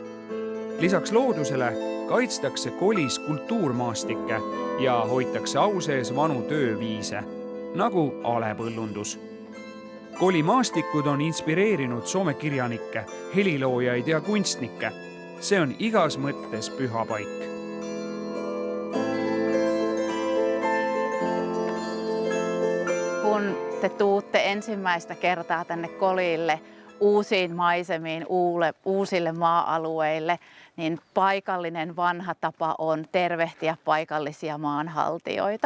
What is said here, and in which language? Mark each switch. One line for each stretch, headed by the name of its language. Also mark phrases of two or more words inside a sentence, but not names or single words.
Estonian: Lisaks loodusele kaitstakse kolis kultuurmaastikke ja hoitakse au sees vanu tööviise, nagu alepõllundus. Kolimaastikud on inspireerinud Soome kirjanikke, heliloojaid ja kunstnikke. See on igas mõttes püha paik.
Finnish: Kun te tuutte ensimmäistä kertaa tänne Kolille uusiin maisemiin, uusille maa-alueille, niin paikallinen vanha tapa on tervehtiä paikallisia maanhaltijoita.